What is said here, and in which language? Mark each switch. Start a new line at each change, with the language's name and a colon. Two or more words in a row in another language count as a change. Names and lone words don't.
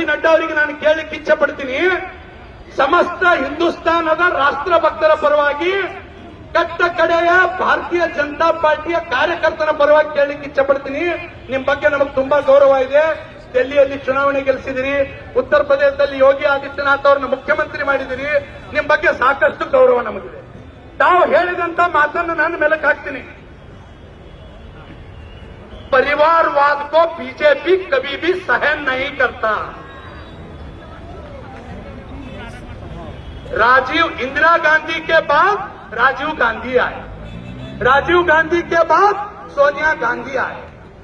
Kannada: ನಡ್ಡಾ ಅವರಿಗೆ ನಾನು ಕೇಳಲಿಕ್ಕೆ ಇಚ್ಛೆ ಪಡ್ತೀನಿ, ಸಮಸ್ತ ಹಿಂದೂಸ್ತಾನದ ರಾಷ್ಟ್ರಭಕ್ತರ ಪರವಾಗಿ, ಕಟ್ಟ ಕಡೆಯ ಭಾರತೀಯ ಜನತಾ ಪಾರ್ಟಿಯ ಕಾರ್ಯಕರ್ತರ ಪರವಾಗಿ ಕೇಳಲಿಕ್ಕೆ ಇಚ್ಛೆ ಪಡ್ತೀನಿ. ನಿಮ್ ಬಗ್ಗೆ ನಮಗೆ ತುಂಬಾ ಗೌರವ ಇದೆ. ಡೆಲ್ಲಿಯಲ್ಲಿ ಚುನಾವಣೆ ಗೆಲ್ಲಿಸಿದಿರಿ, ಉತ್ತರ ಪ್ರದೇಶದಲ್ಲಿ ಯೋಗಿ ಆದಿತ್ಯನಾಥ್ ಅವ್ರನ್ನ ಮುಖ್ಯಮಂತ್ರಿ ಮಾಡಿದಿರಿ. ನಿಮ್ ಬಗ್ಗೆ ಸಾಕಷ್ಟು ಗೌರವ ನಮಗಿದೆ. ತಾವು ಹೇಳಿದಂತ ಮಾತನ್ನು ನಾನು ಮೇಲಕ್ಕೆ ಹಾಕ್ತೀನಿ.
Hindi: परिवारवाद को बीजेपी कभी भी सहन नहीं करता. इंदिरा गांधी के बाद राजीव गांधी आए, राजीव गांधी के बाद सोनिया गांधी आए.